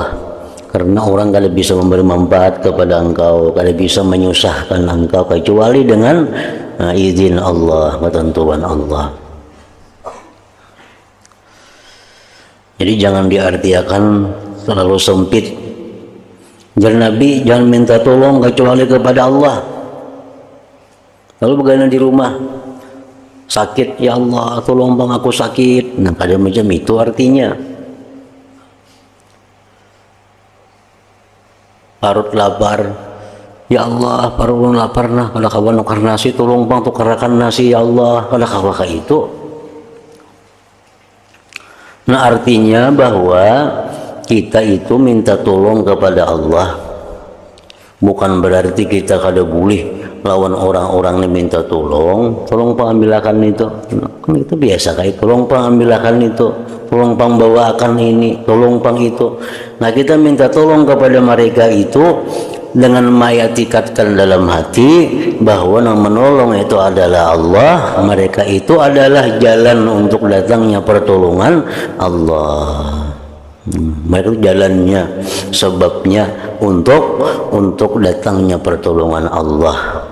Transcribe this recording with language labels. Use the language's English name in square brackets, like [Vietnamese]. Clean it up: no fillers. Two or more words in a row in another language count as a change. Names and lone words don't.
[Indonesian] Karena orang [Banjar] kada bisa [Indonesian] memberi manfaat kepada engkau, [Banjar] kada bisa [Indonesian] menyusahkan engkau kecuali dengan izin Allah, ketentuan Allah. Jadi jangan diartikan terlalu sempit. Jar Nabi, jangan minta tolong kecuali kepada Allah. Lalu bagaimana di rumah? Sakit, [Banjar] ya Allah tolong bang aku sakit. Nah kada macam itu artinya. Parut lapar, ya Allah parut lapar nah kada kawan nukar nasi, tolong bang tukarakan nasi ya Allah, kada kawan itu. [Indonesian] Nah artinya bahwa kita itu minta tolong kepada Allah, bukan berarti kita [Banjar] kada boleh [Indonesian] lawan orang-orang yang minta [Banjar] tolong pang ambilakan itu. Kan itu biasa kayak tolong pang ambilakan itu, tolong pang bawakan ini, tolong pang itu. [Indonesian] Nah kita minta tolong kepada mereka itu dengan mengitikadkan dalam hati bahwa yang menolong itu adalah Allah, mereka itu adalah jalan untuk datangnya pertolongan Allah. Mereka jalannya, sebabnya untuk datangnya pertolongan Allah.